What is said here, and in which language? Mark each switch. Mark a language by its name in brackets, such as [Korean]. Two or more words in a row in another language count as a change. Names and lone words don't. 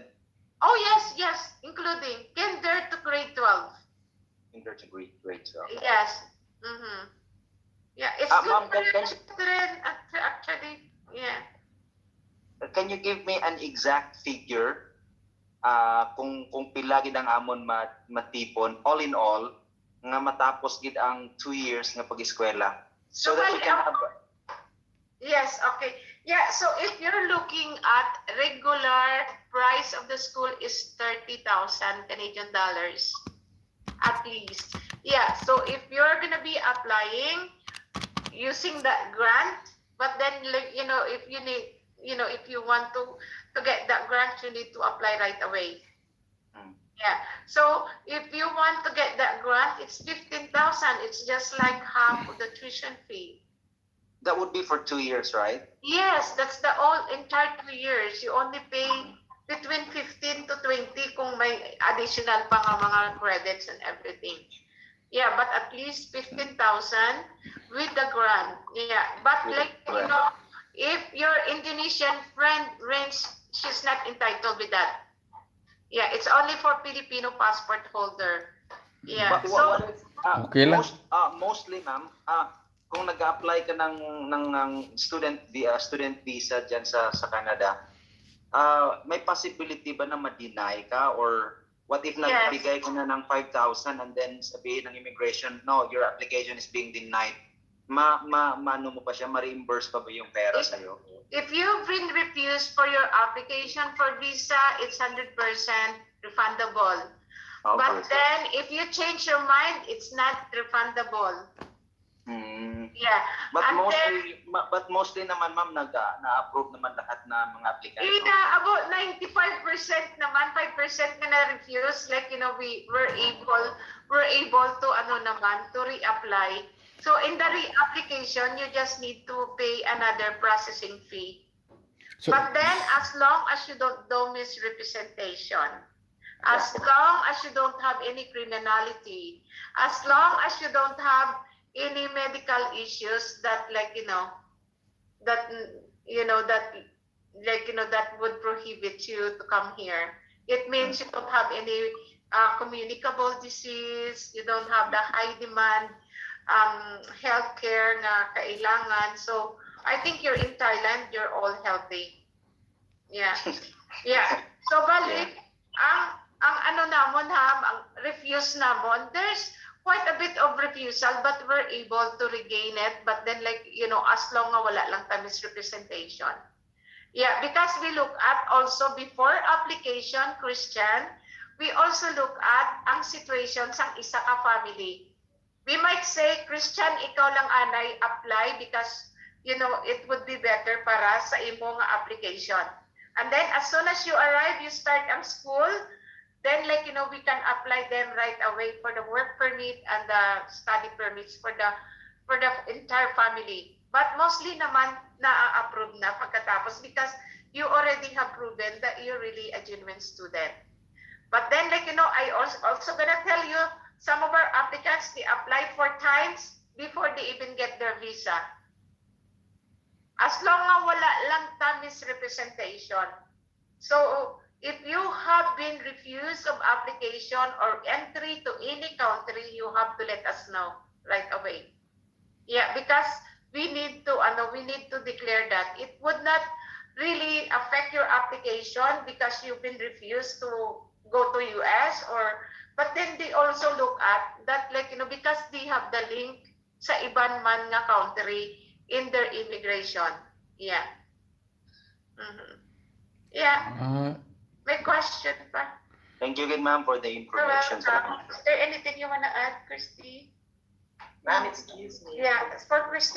[English] Oh yes, including kinder to grade 12. Kinder to grade 12. Yes. Mm-hmm. Yeah, it's good Ma'am, for your children, actually. Yeah. can you give me an exact figure [Hiligaynon] kung pila gid ang amon matipon [English] all in all [Hiligaynon] nga matapos gid ang 2 years nga pag-eskwela [English] so that we can have Yes, okay. Yeah, so if you're looking at regular price of the school is 30,000 Canadian dollars at least. Yeah, so if you're gonna be applying using that grant, but then if you need, if you want to get that grant, you need to apply right away. Yeah, so if you want to get that grant, it's 15,000. It's just like half of the tuition fee. that would be for 2 years, right? Yes, that's the entire 2 years. You only pay between 15 to 20 [Hiligaynon] kung may additional pa nga mga credits [English] and everything. Yeah, but at least 15,000 with the grant. Yeah, but With like, the grant. if your Indonesian friend rents, she's not entitled with that. Yeah, it's only for Filipino passport holder. Yeah, But so, [Filipino] Okay lang. Mostly ma'am, kung nag-apply ka ng [English] student visa [Filipino] diyan sa Canada, may possibility ba na ma-deny ka [English] or what if [Filipino] Yes. nagbigay ka na ng [English] 5,000 and then [Filipino] sabihin ng immigration, [English] no, your application is being denied. [Filipino] Ano mo pa siya, ma-reimburse pa ba yung pera sa iyo? [English] if you've been refused for your application for visa, it's 100% refundable. But then, if you change your mind, it's not refundable. Yeah. But And [Filipino] mostly naman ma'am na-approve naman lahat na mga application. about 95% naman, 5% na na-refuse. [English] Like, we're able to, to reapply. So, in the reapplication, you just need to pay another processing fee. So, But then, as long as you don't misrepresentation, as long as you don't have any criminality, as long as you don't have any medical issues that that would prohibit you to come here. It means you don't have any communicable disease, you don't have the high demand healthcare [Filipino] na kailangan. [English] So I think you're in Thailand, you're all healthy. [Hiligaynon] Yeah. Yeah. So balik, ang namon ang refuse namon, [English] there's quite a bit of refusal, but we're able to regain it. But then as long [Hiligaynon] nga wala lang ta misrepresentation. [English] Yeah, because we look at also before application, Christian, we also look at [Hiligaynon] ang situation sang isa ka family. [English] We might say, Christian, [Hiligaynon] ikaw lang anay apply [English] because it would be better [Hiligaynon] para sa imo nga application. [English] And then as soon as you arrive, you start ang school, then we can apply them right away for the work permit and the study permits for the entire family. But mostly [Filipino] naman na-approve na pagkatapos [English] because you already have proven that you're really a genuine student. But then I also gonna tell you, some of our applicants, they apply 4 times before they even get their visa. As long as [Hiligaynon] wala lang ta misrepresentation. [English] So, if you have been refused of application or entry to any country, you have to let us know right away. Yeah, because we need to declare that. It would not really affect your application because you've been refused to go to US but then they also look at that because they have the link [Hiligaynon] sa iban man nga country [English] in their immigration. Yeah. Mm-hmm. Yeah. [Filipino] May question pa? [English] Thank you again ma'am for the information. Is there anything you want to add, Christy? Ma'am, excuse me. Yeah, for Christy.